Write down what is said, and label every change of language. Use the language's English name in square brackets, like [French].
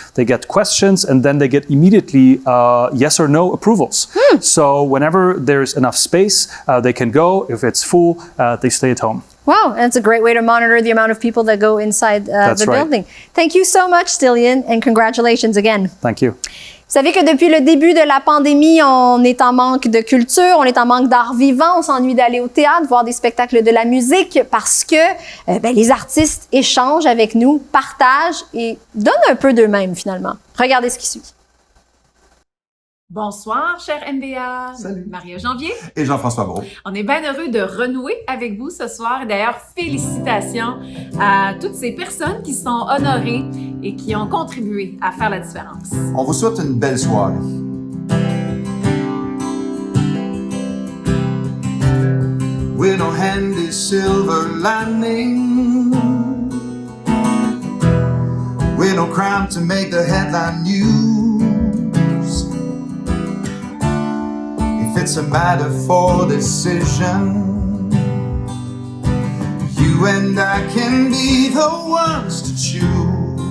[English] They get questions and then they get immediately yes or no approvals. So whenever there's enough space, they can go. If it's full, they stay at home. Wow, that's a great way to monitor the amount of people that go inside the building. Thank you so much, Stilian, and congratulations again. Thank you. [French] Vous savez que depuis le début de la pandémie, on est en manque de culture, on est en manque d'art vivant, on s'ennuie d'aller au théâtre, voir des spectacles de la musique parce que les artistes échangent avec nous, partagent et donnent un peu d'eux-mêmes finalement. Regardez ce qui suit. Bonsoir, cher MBA. Salut. Maria-Janvier. Et Jean-François Brault. On est bien heureux de renouer avec vous ce soir. D'ailleurs, félicitations à toutes ces personnes qui sont honorées et qui ont contribué à faire la différence. On vous souhaite une belle soirée. [English] with no handy silver lining, with no crime to make the headline news. If it's a matter for decision, you and I can be the ones to choose.